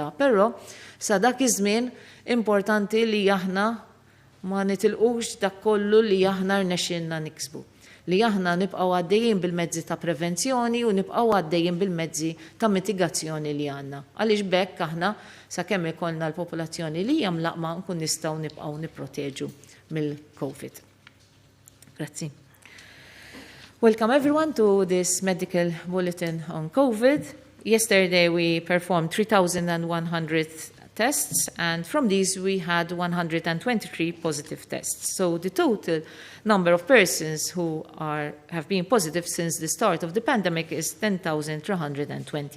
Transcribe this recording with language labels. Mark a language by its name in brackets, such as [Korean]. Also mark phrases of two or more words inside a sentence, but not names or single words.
[Maltese] Però sa dak iż-żmien importanti li aħna ma nitilqux dak kollu li aħna rnexxinna niksbu. Li aħna nibqgħu għaddejjin bil-mezzi ta' prevenzjoni u nibqgħu għaddejjin bil-mezzi ta' mitigazzjoni li għandna. Għaliex bekk aħna sakemm ikollna l-popolazzjoni li hija mlaqma nkun nistgħu nibqgħu nipproteġu mill-COVID. Grazzi. [English] Welcome everyone to this medical bulletin on COVID. Yesterday we performed 3,100 tests, and from these we had 123 positive tests. So the total number of persons who have been positive since the start of the pandemic is 10,320.